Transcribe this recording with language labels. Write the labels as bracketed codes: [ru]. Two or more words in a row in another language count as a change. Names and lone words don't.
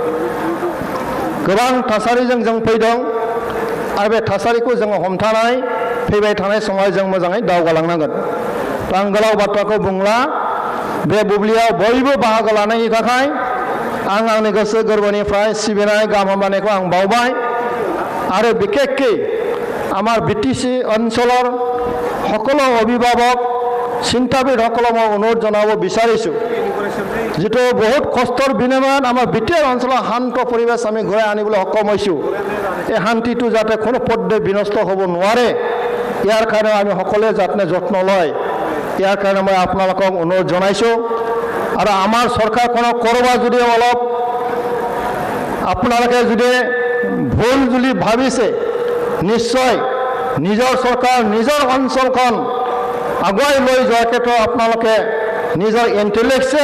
[brx] गोबां थासारिजों जों फैदों आरो बे थासारिखौ जोङो हमथानानै फैबाय थानाय समाव जों मोजाङै दावगालांनांगोन। आं गोलाव बाथ्राखौ बुंला, बे बुब्लियाव बयबो बाहागो लानायनि थाखाय आं आंनि गोसो गोरबोनिफ्राय सिबिनाय गाहाम हामलायनायखौ आं बावबाय। [as] आरो बिखेखকৈ আমাৰ BTC অঞ্চলৰ সকলো অভিভাৱক, চিন্তাবিদসকলক মই অনুৰোধ জনাব বিচাৰিছোঁ, যিটো বহুত কষ্টৰ বিনিময়ত আমাৰ বিটিআৰ অঞ্চলৰ শান্ত পৰিৱেশ আমি ঘূৰাই আনিবলৈ সক্ষম হৈছোঁ। এই শান্তিটো যাতে কোনো পধ্যে বিনষ্ট হ'ব নোৱাৰে, ইয়াৰ কাৰণে আমি সকলোৱে যাতে যত্ন লয় ইয়াৰ কাৰণে মই আপোনালোকক অনুৰোধ জনাইছোঁ আৰু আমাৰ চৰকাৰখনক ক'ৰবাত যদি অলপ আপোনালোকে যদি ভুল যদি ভাবিছে নিশ্চয় নিজৰ চৰকাৰ নিজৰ অঞ্চলখন আগুৱাই লৈ যোৱাৰ ক্ষেত্ৰত আপোনালোকে নিজৰ ইণ্টেলেকচুৱেল